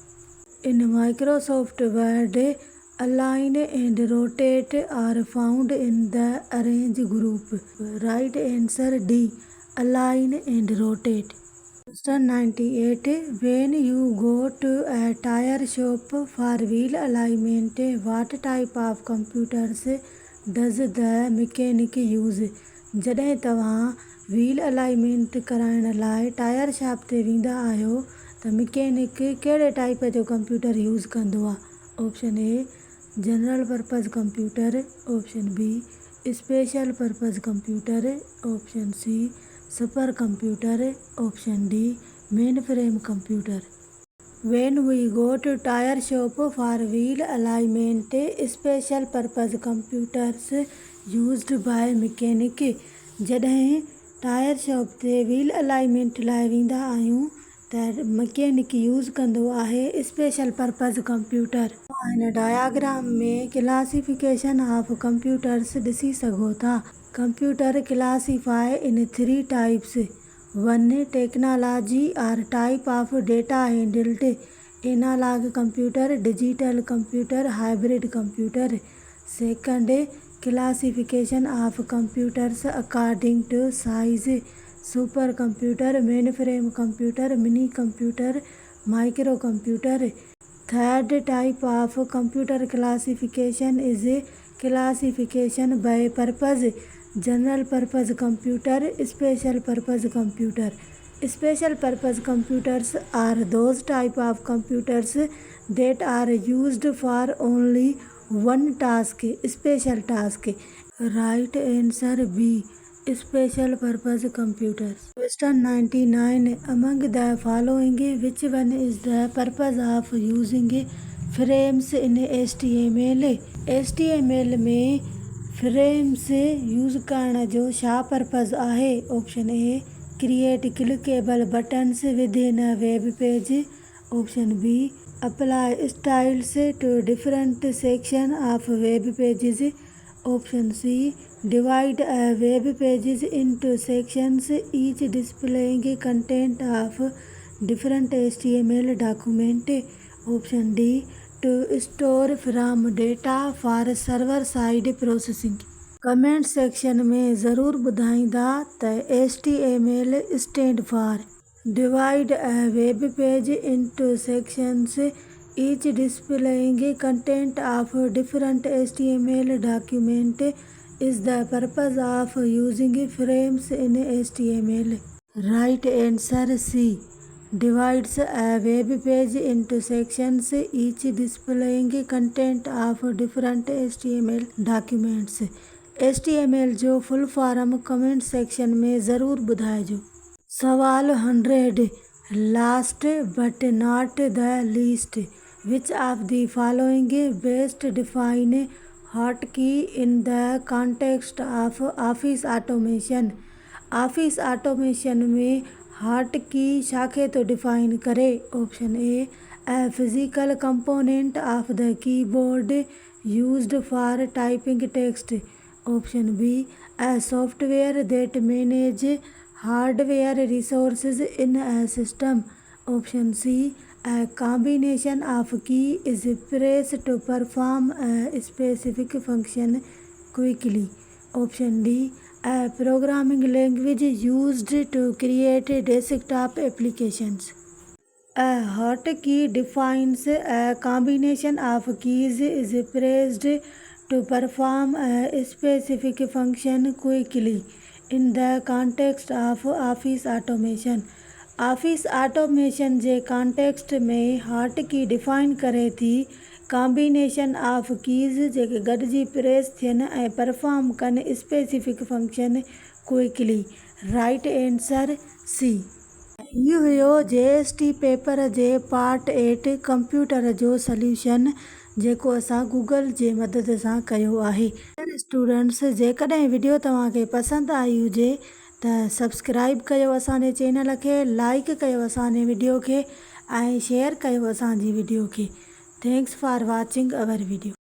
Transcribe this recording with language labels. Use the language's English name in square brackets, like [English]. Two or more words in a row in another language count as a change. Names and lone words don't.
[English] In Microsoft Word, align and rotate are found in the arrange group. Right answer D. Align and rotate. Question 98. When you go to a tire shop for wheel alignment, what type of computers does the mechanic use? [Sindhi] जॾहिं तव्हां [English] wheel alignment [Sindhi] कराइण लाइ [English] tire shop [Sindhi] ते वेंदा आहियो त मैकेनिक कहिड़े टाइप जो [English] computer use [Sindhi] कंदो आहे। [English] Option A general purpose computer, option B special purpose computer, option C super computer, option D main frame computer. When we go to tire shop for wheel alignment, special purpose computers used by mechanic. [Sindhi] जॾहिं [English] tire shop [Sindhi] ते [English] wheel alignment [Sindhi] लाइ वेंदा आहियूं त [English] mechanic use [Sindhi] कंदो आहे [English] special purpose computer. [Sindhi] हिन डायग्राम में [English] classification of computers [Sindhi] ॾिसी सघो था। [English] computer classify in 3 types. 1. technology और type of data handled, analog computer, digital computer, hybrid computer। 2. classification of computers according to size, super computer, mainframe computer, mini computer, micro computer. 3rd type of computer classification is classification by purpose, general purpose computer, special purpose computer. Special purpose computers are those type of computers that are used for only one task, special task. Right answer B. Special purpose computers. Question 99. Among the following, which one is the purpose of using frames in HTML? [Sindhi] HTML में [English] frames use [Sindhi] करण जो छा पर्पज़ आहे? [English] Option A create clickable buttons within a web page. Option B apply styles to different sections of web pages. Option C divide a web pages into sections, each displaying content of different HTML document. Option D to store from data for server side processing. comment section [Sindhi] में ज़रूर ॿुधाईंदा त [English] HTML stand for divide a web page into sections, each displaying content of different HTML document is the purpose of using frames in HTML. Right answer C. Divides a web page into sections, each displaying content of different HTML documents. [Sindhi] HTML जो [English] full form comment section [Sindhi] में ज़रूर ॿुधाइजो। सवाल 100. [English] Last but not the least, which of the following best define hotkey in the context of office automation? office automation [Sindhi] में हॉटकी छाखे तो डिफाइन करे? [English] Option A physical component of the keyboard used for typing text. Option B software that manage hardware resources in a system. Option C combination of key is pressed to perform a specific function quickly. Option D a programming language used to create desktop applications. A hotkey defines a combination of keys is pressed to perform a specific function quickly in the context of office automation. office automation [Sindhi] जे कॉन्टेक्स्ट में [English] hotkey define [Sindhi] करे थी [English] combination of keys [Sindhi] जेके गॾिजी प्रेस थियनि ऐं परफॉर्म कनि [English] specific function quickly. Right answer C. [Sindhi] इहो हुयो JST पेपर जे पार्ट 8 कंप्यूटर जो सॉल्यूशन जेको असां गूगल जे मदद सां कयो आहे। स्टूडेंट्स जेकॾहिं वीडियो तव्हांखे पसंदि आई हुजे त सब्सक्राइब कयो असांजे चैनल खे, लाइक कयो असांजे वीडियो खे ऐं शेयर कयो असांजी वीडियो खे। [English] Thanks for watching our video.